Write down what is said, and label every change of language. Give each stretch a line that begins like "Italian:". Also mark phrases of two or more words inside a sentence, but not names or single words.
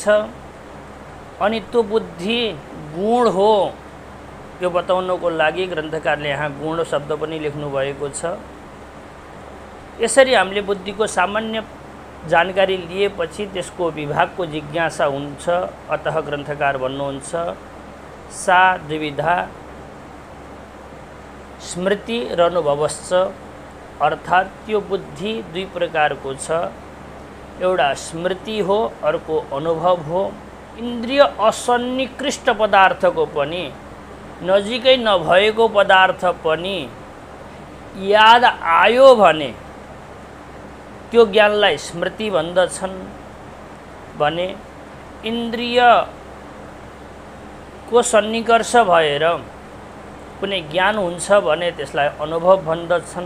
Nepali: अनि त्यो बुद्धि गुण हो, यो बताउनको लागि ग्रन्थकारले यहाँ गुण शब्द पनि लेख्नु भएको छ। यसरी हामीले बुद्धिको सामान्य जानकारी लिएपछि त्यसको विभागको जिज्ञासा हुन्छ। अतः ग्रन्थकार भन्नुहुन्छ,
Sanskrit: सा द्विविधा स्मृति र अनुभवश्च।
Nepali: अर्थात त्यो बुद्धि दुई प्रकारको छ, एउटा स्मृति हो, अर्को अनुभव हो। इन्द्रिय असन्निकृष्ट पदार्थको पनि, नजिकै नभएको पदार्थ पनि याद आयो भने त्यो ज्ञानलाई स्मृति भन्दछन् भने इन्द्रिय को सन्निकर्ष भएर कुनै ज्ञान हुन्छ भने त्यसलाई अनुभव भन्दछन्।